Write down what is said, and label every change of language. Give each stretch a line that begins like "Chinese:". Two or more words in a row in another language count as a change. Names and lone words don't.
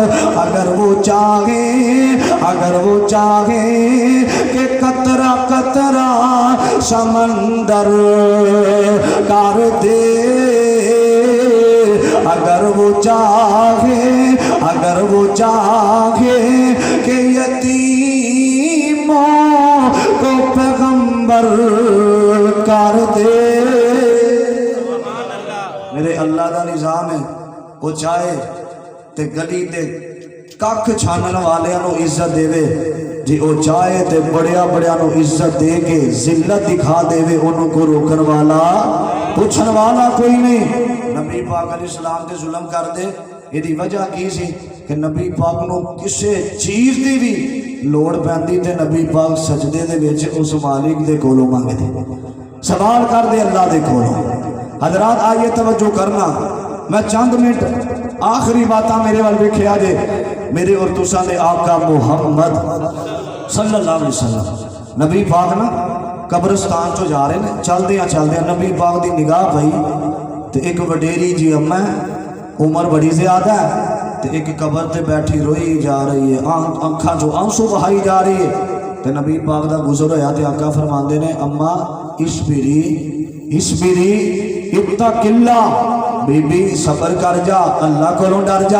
Urdu: اگر وہ چاہے کہ قطرہ قطرہ سمندر کر دے، اگر وہ چاہے کہ یتیموں کو پیغمبر کر دے.
Punjabi: میرے اللہ کا نظام ہے، وہ چاہے تے گلی تے ککھ چھانن والیاں نوں عزت دیوے، جی وہ چاہے تے بڑیاں بڑیاں نوں عزت دے کے ذلت دکھا دیوے، انہوں کو روکن والا پچھن والا کوئی نہیں. نبی پاک علیہ السلام تے ظلم کر دے، ایہدی وجہ کی سی کہ نبی پاک نوں کسی چیز کی بھی لوڑ پیندی تے نبی پاک سجدے دے وچ اس مالک دے کولوں منگدے، سوال کردے اللہ دے کولوں. حضرات آئیے توجہ کرنا، میں چند منٹ آخری باتاں میرے ول ویکھیا جے، میرے اور تساں دے آقا محمد
Arabic: صلى الله عليه وسلم
Punjabi: نبی پاک نا قبرستان چوں جا رہے ہیں، چلدے نبی پاک کی نگاہ پئی تے ایک وڈیری جی اماں عمر بڑی زیادہ ہے، تو ایک قبر تے بیٹھی روئی جا رہی ہے، اکھاں چوں آنسو بہائی جا رہی ہے. تو نبی پاک دا گزر ہویا تے آقا فرماندے نے اماں
Arabic: اصبري اتقي الله,
Punjabi: بی بی صبر کر جا، اللہ کولوں ڈر جا.